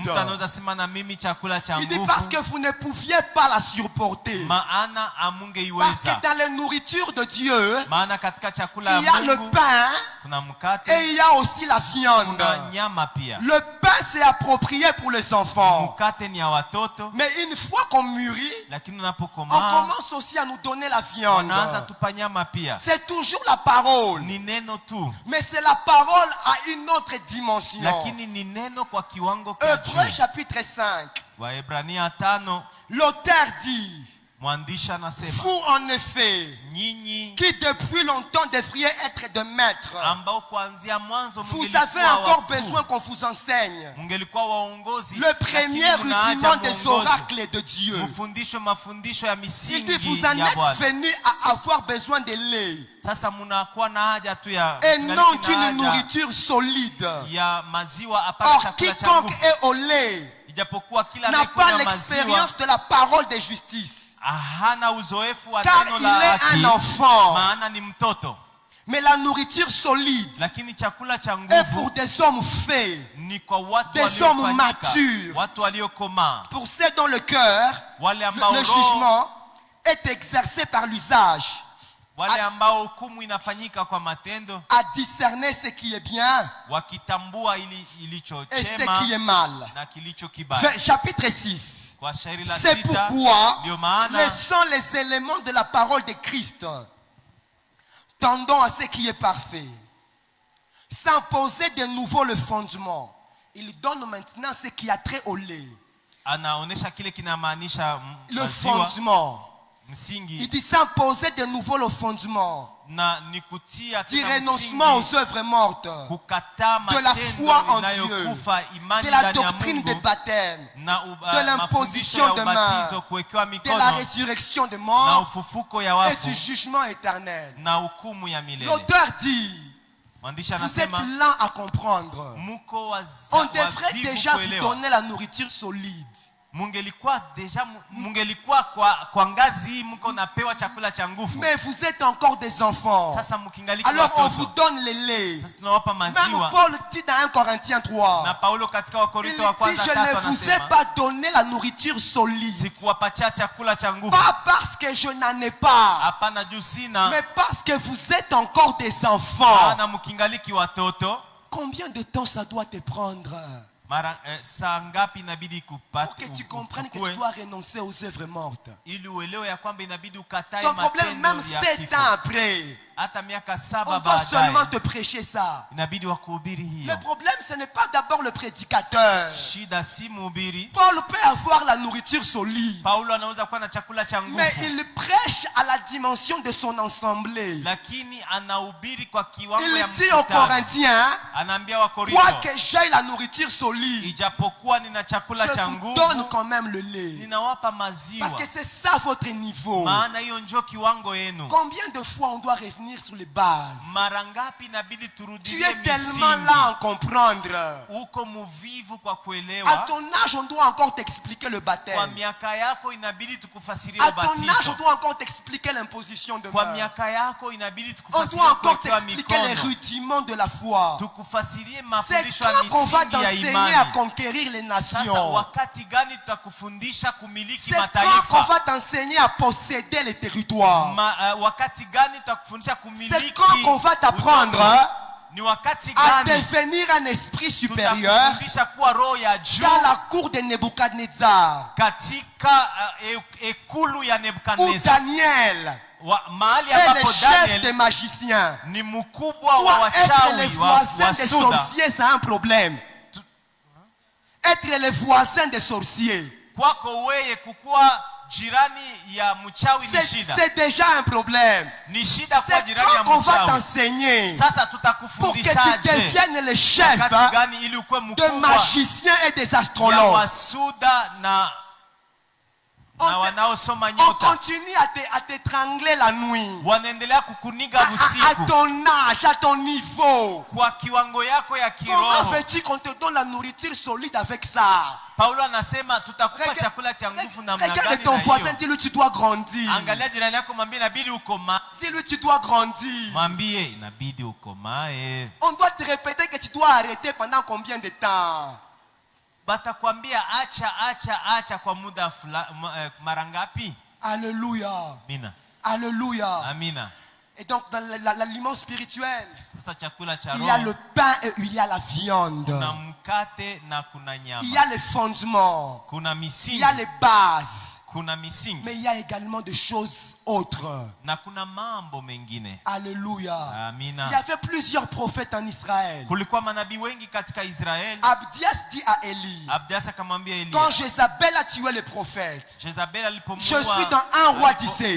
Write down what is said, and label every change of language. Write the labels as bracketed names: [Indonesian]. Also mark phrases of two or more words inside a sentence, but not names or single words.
[Swahili] Mtu anaweza sema na mimi chakula cha [French] Il dit parce [Swahili] nguvu, [French] que vous ne pouviez pas la supporter. [Swahili] maana [French] Parce [Swahili] amungeiweza. [French] que dans les nourritures de Dieu, [Swahili] Maana katika chakula [French] il y a [Swahili] ya [French] le [Swahili] Mungu [French] pain [Swahili] kuna mkate, [French] et il y a aussi la viande. [Swahili] kuna nyama pia. [French] Le pain c'est approprié pour les enfants. [Swahili] Mkate ni ya watoto, [French] Mais une fois qu'on mûrit, [Swahili] lakini [French] on [Swahili] unapokomaa [French] commence aussi à nous donner la viande. [Swahili] wanaanza tupa nyama pia. [French] C'est toujours la parole. [Swahili] Ni neno tu, [French] Mais c'est la parole à une autre dimension. [Swahili] lakini ni neno kwa kiwango cha [French] Hébreux [Swahili] juu. [French] chapitre 5. [Swahili] Waebrania 5 [French] L'auteur dit, [Swahili] mwandishi anasema, [French] vous en effet, [Swahili] nyinyi [French] qui depuis longtemps devriez être de maîtres, [Swahili] ambao kuanzia mwanzo [French] vous avez encore besoin qu'on vous enseigne [Swahili] mungelikuwa waongozi, [French] le premier rudiment des oracles de Dieu. [Swahili] mfundisho mafundisho ya [French] Il [Swahili] misingi [French] dit, vous en [Swahili] ya [French] êtes [Swahili] Bwana. [French] venus à avoir besoin de lait [Swahili] Sasa munakuwa na haja tu ya [French] et [Swahili] mngaliki [French] non [Swahili] na [French] d'une [Swahili] haja [French] nourriture solide. [Swahili] ya maziwa hapana [French] Or, [Swahili] chakula cha [French] quiconque [Swahili] nguvu. [French] est au lait [Swahili] Ijapokuwa kila [French] n'a pas [Swahili] anayekunywa maziwa [French] l'expérience de la parole de justice, [Swahili] hana uzoefu wa [French] car [Swahili] neno [French] il [Swahili] la [French] est [Swahili] haki, [French] un enfant. [Swahili] maana ni mtoto. [French] Mais la nourriture solide [Swahili] Lakini chakula cha [French] est pour [Swahili] nguvu [French] des hommes faits, [Swahili] ni kwa watu [French] des hommes [Swahili] waliofanyika, [French] matures, [Swahili] watu waliokomaa, [French] pour ceux dont le cœur, [Swahili] wale ambao [French] le [Swahili] roho, [French] jugement est exercé par l'usage, [Swahili] wale ambao hukumu inafanyika kwa matendo, [French] à discerner ce qui est bien [Swahili] wakitambua ilicho [French] et ce [Swahili] chema [French] qui est mal. [Swahili] na kilicho kibaya. [French] Chapitre 6. [Swahili] Kwa shairi la [French] C'est [Swahili] 6 [French] pourquoi [Swahili] ndio maana [French] laissons les éléments de la parole de Christ, tendons à ce qui est parfait, sans poser de nouveau le fondement. Il donne maintenant ce qui a trait au lait. [Swahili] anaonesha kile kinamaanisha [French] Le [Swahili] maziwa [French] fondement. [Swahili] msingi, [French] Il dit sans poser de nouveau le fondement. [Swahili] na ni kutia [French] Du [Swahili] tena [French] renoncement [Swahili] msingi, [French] aux œuvres mortes, [Swahili] kukataa [French] de la foi [Swahili] matendo [French] en [Swahili] inayokufa, [French] Dieu, [Swahili] imani [French] de la [Swahili] ndani ya [French] doctrine des [Swahili] Mungu, [French] baptêmes, [Swahili] na [French] de l'imposition [Swahili] mafundisho ya [French] de main, [Swahili] ubatizo, kuwekewa [French] de la [Swahili] mikono [French] résurrection des [Swahili] na [French] morts [Swahili] ufufuko ya [French] et [Swahili] wafu [French] du jugement éternel. [Swahili] na hukumu ya milele. [French] L'auteur dit, [Swahili] Mwandishi [French] vous êtes [Swahili] anasema [French] lents à comprendre. [Swahili] muko [French] On devrait [Swahili] wavivu [French] déjà vous [Swahili] kuelewa. [French] donner la nourriture solide. [Swahili] Mungelikuwa kwa ngazi hii mko napewa chakula cha nguvu. [French] Mais vous êtes encore des enfants. [Swahili] Sasa mkingaliki [French] Alors on [Swahili] watoto. [French] vous donne le lait. [Swahili] Sasa tunawapa [French] Même [Swahili] maziwa. [French] Paul dit dans 1 Corinthiens 3. [Swahili] Na Paulo katika [French] Il [Swahili] Wakorintho wa [French] dit, [Swahili] kwanza [French] je [Swahili] 3 [French] ne vous ai [Swahili] anasema, [French] pas donné la nourriture solide. [Swahili] sikuwapatia chakula cha nguvu. [French] Pas parce que je n'en ai pas. [Swahili] Hapana juu sina, [French] Mais parce que vous êtes encore des enfants. [Swahili] maana mkingaliki watoto. [French] Combien de temps ça doit te prendre [Swahili] Mara saa ngapi inabidi [French] pour [Swahili] kupata [French] que tu comprennes que [Swahili] ukue, [French] tu dois renoncer aux œuvres mortes? [Swahili] ili uelewe ya kwamba inabidi ukatae [French] Ton problème, [Swahili] matendo [French] même [Swahili] ya [French] 7 [Swahili] kifo. [French] ans après, [Swahili] Hata miaka [French] on [Swahili] 7 [French] doit seulement [Swahili] baadaye [French] te prêcher ça. [Swahili] inabidi wakuhubiri hiyo. [French] Le problème, ce n'est pas d'abord le prédicateur. [Swahili] Shida si mhubiri. [French] Paul peut avoir la nourriture solide, [Swahili] Paulo anaweza kuwa na chakula cha [French] mais [Swahili] nguvu, [French] il prêche à la dimension de son assemblée. [Swahili] lakini anahubiri kwa kiwango [French] Il [Swahili] ya [French] dit aux [Swahili] mkutano. [French] Corinthiens, [Swahili] Anaambia Wakorintho, [French] quoique j'aie la nourriture solide, [Swahili] ijapokuwa nina chakula [French] je [Swahili] cha [French] vous donne [Swahili] nguvu, [French] quand même le lait. [Swahili] ninawapa [French] Parce [Swahili] maziwa, [French] que c'est ça votre niveau. [Swahili] maana hiyo ndio kiwango yenu. [French] Combien de fois on doit revenir sur les bases? [Swahili] Mara ngapi inabidi [French] Tu [Swahili] turudie [French] es tellement [Swahili] misingi? [French] là à comprendre. [Swahili] Uko muvivu kwa [French] À [Swahili] kuelewa. [French] ton âge, on doit encore t'expliquer le [Swahili] Kwa [French] baptême. [Swahili] miaka yako inabidi tukufasirie [French] À ton âge, on [Swahili] ubatizo. [French] doit encore t'expliquer l'imposition de [Swahili] Kwa [French] main. [Swahili] miaka yako inabidi [French] On [Swahili] tukufasirie [French] doit encore [Swahili] kuwekewa [French] t'expliquer les [Swahili] mikono. [French] rudiments de la foi. [Swahili] Tukufasirie [French] C'est [Swahili] mafundisho ya [French] quand qu'on va [Swahili] misingi ya [French] t'enseigner à [Swahili] imani. [French] conquérir les [Swahili] Sasa [French] nations. [Swahili] wakati gani tutakufundisha kumiliki [French] C'est quand qu'on [Swahili] mataifa? [French] va t'enseigner à posséder les territoires. [Swahili] Wakati gani tutakufundisha [French] C'est [Swahili] kumiliki? [French] quand qu'on va t'apprendre [Swahili] Ni wakati [French] à [Swahili] gani [French] devenir un esprit supérieur [Swahili] tutakufundisha kuwa roho ya juu [French] dans la cour de Nebuchadnezzar [Swahili] katika ekulu ya [French] ou [Swahili] Nebukadneza, [French] Daniel [Swahili] mahali [French] est le [Swahili] ambapo [French] chef des [Swahili] Daniel [French] magiciens. [Swahili] ni mkubwa wa [French] Toi, être les [Swahili] wachawi [French] voisins des [Swahili] Suda. [French] sorciers, c'est un problème. Être les voisins des sorciers, [Swahili] Kwako weye kukuwa jirani ya mchawi ni shida. [French] c'est déjà un problème. [Swahili] Ni shida kuwa [French] C'est [Swahili] jirani ya [French] quand qu'on va [Swahili] mchawi. [French] t'enseigner [Swahili] Sasa [French] pour que tu [Swahili] tutakufundishaje [French] deviennes le chef [Swahili] wakati gani ili ukuwe [French] de [Swahili] mkubwa [French] magiciens et des [Swahili] ya [French] astrologues. [Swahili] wasuda na na wanaosoma [French] On [Swahili] nyota [French] continue à t'étrangler la nuit. [Swahili] wanaendelea kukuniga [French] À [Swahili] usiku [French] ton âge, à ton niveau. [Swahili] kwa kiwango yako ya [French] Comment [Swahili] kiroho. [French] veux-tu qu'on te donne la nourriture solide avec ça? [Swahili] Paulo anasema tutakupa chakula cha nguvu namna [French] Regarde [Swahili] gani [French] ton [Swahili] na [French] voisin, [Swahili] hiyo? [French] dis-lui tu dois grandir. [Swahili] Angalia jirani yako, mwambie inabidi ukomae. [French] Dis-lui tu dois grandir. [Swahili] Mwambie inabidi ukomae. [French] On doit te répéter que tu dois arrêter pendant combien de temps? [Swahili] Batakwambia acha kwa muda mara ngapi? [French] Alléluia. [Swahili] Amina. [French] Alléluia. [Swahili] Amina. [French] Et donc dans l'aliment spirituel, [Swahili] Sasa chakula cha [French] il y a [Swahili] roho [French] le pain et il y a la viande. [Swahili] kuna mkate na kuna nyama. [French] Il y a les fondements. [Swahili] Kuna [French] Il [Swahili] misingi. [French] y a les bases. [Swahili] Kuna misingi. [French] Mais il y a également des choses autres. [Swahili] Na kuna mambo mengine. [French] Alléluia. [Swahili] Amina. [French] Il y avait plusieurs prophètes en Israël. [Swahili] Kulikuwa manabii wengi katika Israeli. [French] Abdias dit à Élie, [Swahili] Abdias akamwambia [French] quand [Swahili] Elia, [French] Jézabel a tué les prophètes, [Swahili] Jezabel alipomuua, [French] je suis dans 1 roi 17.